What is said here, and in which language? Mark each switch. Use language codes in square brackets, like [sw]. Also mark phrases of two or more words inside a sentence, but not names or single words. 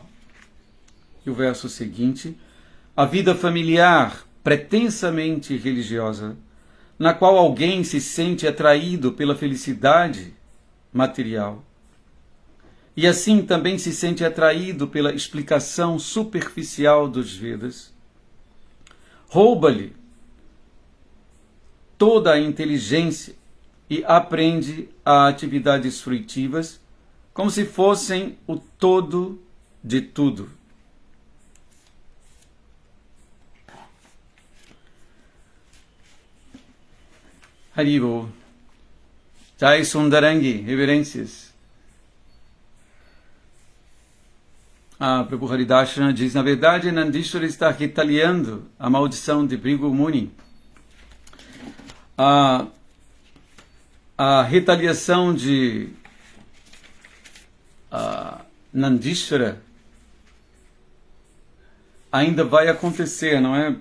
[pt] E o verso seguinte: a vida familiar pretensamente religiosa, na qual alguém se sente atraído pela felicidade material, e assim também se sente atraído pela explicação superficial dos Vedas, rouba-lhe toda a inteligência e aprende a atividades fruitivas como se fossem o todo de tudo. Haribo. Jai Sundarangi, reverências. A Prabhu Haridashana diz: na verdade, Nandishvara está retaliando a maldição de Bhrigu Muni. A retaliação de Nandishvara ainda vai acontecer, não é?